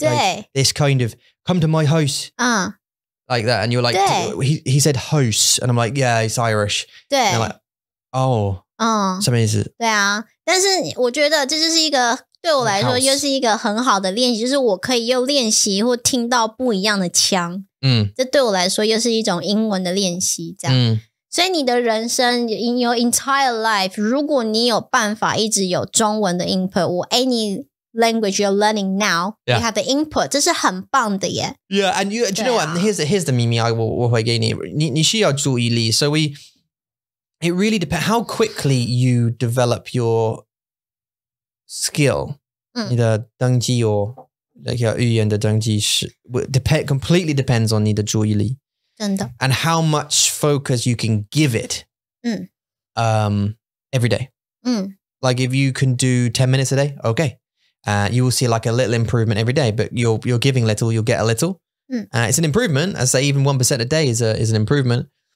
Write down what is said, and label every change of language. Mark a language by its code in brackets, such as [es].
[en] Like, this kind of, come to my house. Like that. And you're like, he said house. And I'm like, yeah, it's Irish. [zh] 对. [en] And I'm like, oh. [zh] 什么意思？对啊，但是我觉得这就是一个对我来说又是一个很好的练习，就是我可以又练习或听到不一样的腔。这对我来说又是一种英文的练习，这样。所以你的人生 [en] in your entire life， [zh] 如果你有办法一直有中文的 input， 你 [en] language you're learning now, you have the input. [zh] 这是很棒的耶。 [en] Yeah, and do you know what? Here's the [zh] 秘密我会给你。你需要注意力。 [en] So it really depends how quickly you develop your skill. [zh] 你的登记or like 语言的登记是 [en] completely depends on [zh] 你的注意力。真的。 [en] And how much focus you can give it. Every day. Like if you can do 10 minutes a day, okay. You will see like a little improvement every day, but you're giving little, you'll get a little. It's an improvement. I say even 1% a day is an improvement.